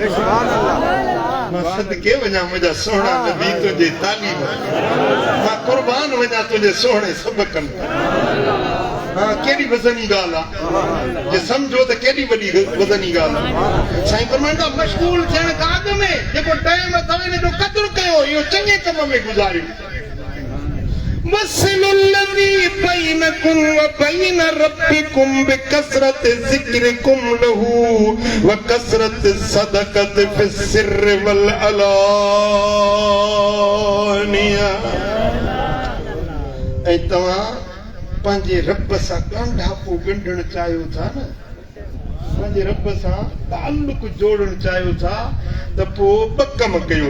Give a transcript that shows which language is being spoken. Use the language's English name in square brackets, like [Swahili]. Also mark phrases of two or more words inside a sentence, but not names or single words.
[Sindhi] मां सदके वञा मुंहिंजा सोहणा नबी तुंहिंजे तालीम, मां कुर्बान वञा तुंहिंजे सोहणे सबक़नि। हाँ, केॾी वज़नी ॻाल्हि आहे, जे सम्झो त केॾी वॾी वज़नी ॻाल्हि आहे। साईं फरमाईंदा मशगूल थियण खां अॻु में जेको टाइम अथव इन जो क़दुरु कयो, इहो चङे कम में गुज़ारियो। [Arabic] وصلوا الذي بينكم وبين ربكم بكثرة ذكركم له وكثرة الصدقة في السر والعلانية. [Sindhi] ऐं तव्हां पंहिंजे रब सां ॻंढापो ॻंढणु चाहियो था न, पंहिंजे रब सां ताल्लुक जोड़णु चाहियो था त पोइ ॿ कम कयो।